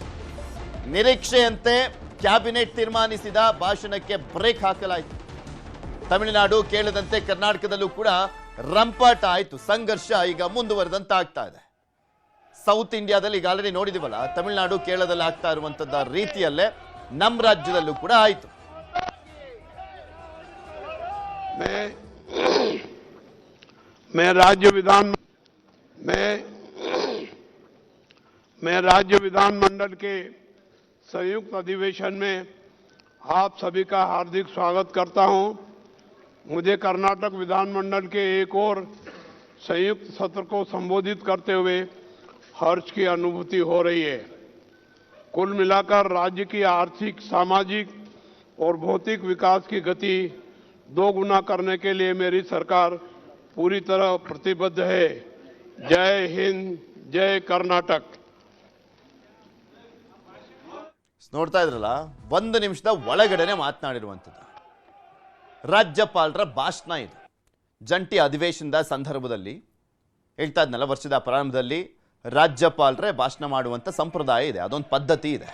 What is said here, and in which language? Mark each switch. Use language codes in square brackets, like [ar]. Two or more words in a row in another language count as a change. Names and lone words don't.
[kn] ನಿರೀಕ್ಷೆಯಂತೆ ಕ್ಯಾಬಿನೆಟ್ ತೀರ್ಮಾನಿಸಿದ ಭಾಷಣಕ್ಕೆ ಬ್ರೇಕ್ ಹಾಕಲಾಯಿತು. ತಮಿಳುನಾಡು ಕೇಳದಂತೆ ಕರ್ನಾಟಕದಲ್ಲೂ ಕೂಡ ರಂಪಾಟ ಆಯಿತು. ಸಂಘರ್ಷ ಈಗ ಮುಂದುವರೆದಂತ ಆಗ್ತಾ ಇದೆ. ಸೌತ್ ಇಂಡಿಯಾದಲ್ಲಿ ಈಗ ಆಲ್ರೆಡಿ ನೋಡಿದಿವಲ್ಲ, ತಮಿಳುನಾಡು ಕೇರಳದಲ್ಲಿ ಆಗ್ತಾ ಇರುವಂತದ್ದ ರೀತಿಯಲ್ಲೇ ನಮ್ಮ ರಾಜ್ಯದಲ್ಲೂ ಕೂಡ ಆಯಿತು. [hi] मैं राज्य विधानमंडल के संयुक्त अधिवेशन में आप सभी का हार्दिक स्वागत करता हूं। मुझे कर्नाटक विधानमंडल के एक और संयुक्त सत्र को संबोधित करते हुए हर्ष की अनुभूति हो रही है। कुल मिलाकर राज्य की आर्थिक, सामाजिक और भौतिक विकास की गति दोगुना करने के लिए मेरी सरकार पूरी तरह प्रतिबद्ध है। जय हिंद, जय कर्नाटक। [kn] ನೋಡ್ತಾ ಇದ್ರಲ್ಲ, 1 ನಿಮಿಷದ ಒಳಗಡೆನೆ ಮಾತನಾಡಿರುವಂಥದ್ದು ರಾಜ್ಯಪಾಲರ ಭಾಷಣ. ಇದು ಜಂಟಿ ಅಧಿವೇಶನದ ಸಂದರ್ಭದಲ್ಲಿ ಹೇಳ್ತಾ ಇದ್ನಲ್ಲ, ವರ್ಷದ ಪ್ರಾರಂಭದಲ್ಲಿ ರಾಜ್ಯಪಾಲರೇ ಭಾಷಣ ಮಾಡುವಂಥ ಸಂಪ್ರದಾಯ ಇದೆ, ಅದೊಂದು ಪದ್ಧತಿ ಇದೆ.